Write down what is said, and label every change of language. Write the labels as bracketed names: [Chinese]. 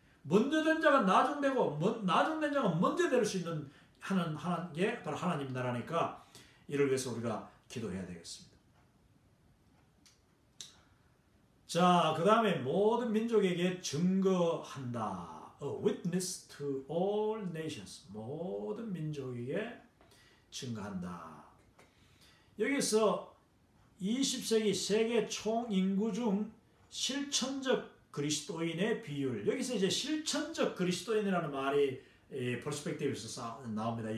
[Korean] 먼저 된 자가 나중되고 나중된 자가 먼저 될 수 있는 게 바로 하나님 나라니까 이를 위해서 우리가 기도해야 되겠습니다. 자, 그 다음에 모든 민족에게 증거한다. [English] A witness to all nations. [Korean] 모든 민족에게 증거한다. 여기서 20세기 세계 총인구 중 실천적 그리스도인의 비율. 여기서 이제 실천적 그리스도인이라는 말이 퍼스펙티브에서 나옵니다.